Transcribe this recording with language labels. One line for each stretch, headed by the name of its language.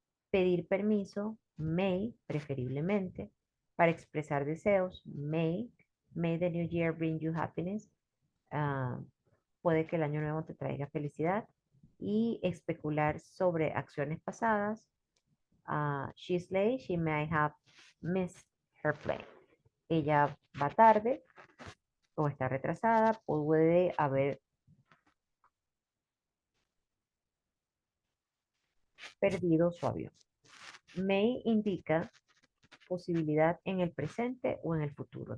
Spanish: Pedir permiso, may, preferiblemente. Para expresar deseos,
English: may the new year bring you happiness.
Spanish: Puede que el año nuevo te traiga felicidad. Y especular sobre acciones pasadas.
English: She's late, she may have missed her plane.
Spanish: Ella va tarde o está retrasada, puede haber perdido su avión. May indica posibilidad en el presente o en el futuro.